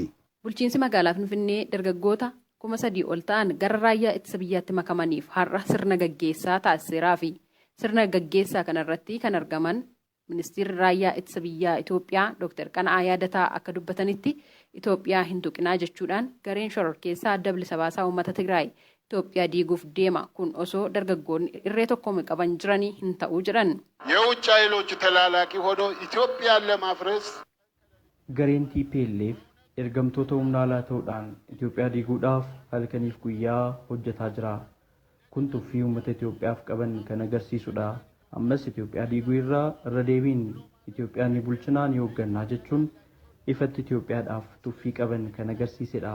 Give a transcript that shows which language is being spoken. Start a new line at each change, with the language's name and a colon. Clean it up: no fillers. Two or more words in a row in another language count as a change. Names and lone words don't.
Oromo: Bulchiinsi magaalaa Finfinnee dargaggoota 3,000 ol ta'an gara raayyaa ittisa biyyaatti makamaniif har'a sirna gaggeessaa taasiseeraa fi sirna gaggeessaa kanarratti kan argaman ministeerri raayyaa ittisa biyyaa Itoophiyaa Dr. Qanaa Yaadataa akka dubbatanitti Itoophiyaa hin tuqinaa jechuudhaan gareen shororkeessaa adda bilisa baasaa uummata Tigraay Itoophiyaa diiguuf deema kun osoo dargaggoonni irree tokkoon qaban jiranii hin ta'uu jedhan.
Amharic: የውጭ ኃይሎች ተላላኪ ሆኖ ኢትዮጵያን ለማፍረስ
Oromo: gareen TPLF ergamtoota humna alaa ta'uudhaan Itoophiyaa diiguudhaaf halkaniif guyyaa hojjetaa jira. Kun tuffii uummata Itoophiyaaf qaban kan agarsiisudha. Ammas Itoophiyaa diiguu irra deebiin Itoophiyaa ni bulchinaa ni hooggannaa jechuun ifatti Itoophiyaadhaaf tuffii qaban kan agarsiisedha.